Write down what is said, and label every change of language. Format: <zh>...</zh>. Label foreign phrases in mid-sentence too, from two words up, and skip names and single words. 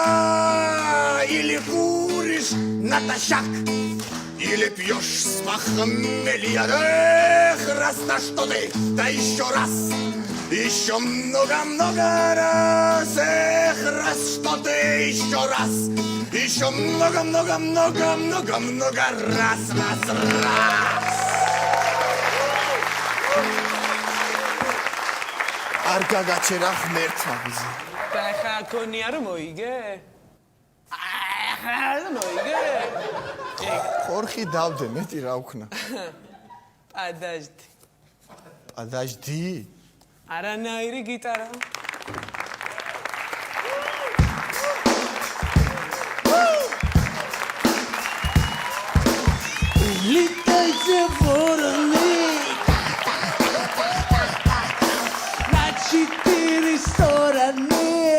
<ru>Или куришь натощак, или пьешь с похмелья. Эх, раз на что ты, да еще раз, еще много-много раз. Эх, раз что ты, еще раз, еще много-много-много-много раз.</ru> <ka>არ გაგაჩერა ღმერთმა გიზი. და ხა კონი არ მოიგე? არ მოიგე? ხორხი დავდე, მეტი რა ვქნა.</ka> <ru>Подожди.</ru> <ka>არანაირი გიტარა.</ka> <ru>Летайте вороны на 4 стороны.</ru>